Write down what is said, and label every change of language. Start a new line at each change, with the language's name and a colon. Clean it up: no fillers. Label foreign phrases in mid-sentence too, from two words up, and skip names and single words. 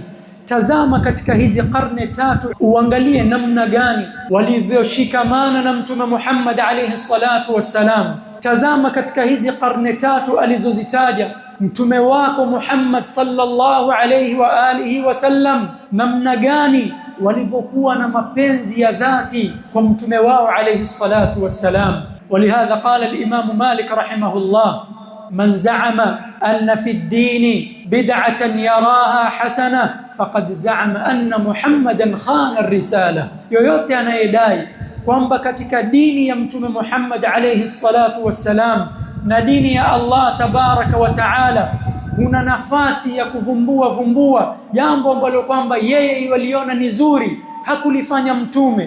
Swahili: Tazama katika hizi karne tatu, uangalie namna gani walivyoshikamana na mtume Muhammad
Arabic: عليه الصلاة والسلام.
Swahili: Tazama katika hizi karne tatu alizozitaja mtume wako Muhammad
Arabic: صلى الله عليه وآله وسلم,
Swahili: namna gani walivyokuwa na mapenzi ya dhati kwa mtume wao
Arabic: عليه الصلاة والسلام. ولهذا قال الإمام مالك رحمه الله: من زعم أن في الدين بدعة يراها حسنة فقد زعم أن محمدا خان الرسالة.
Swahili: yoyote anayedai kwamba katika dini ya mtume Muhammad
Arabic: عليه الصلاة والسلام
Swahili: na dini ya Allah
Arabic: تبارك وتعالى
Swahili: kuna nafasi ya kuvumbua jambo ambalo kwamba yeye waliona ni zuri, hakulifanya mtume,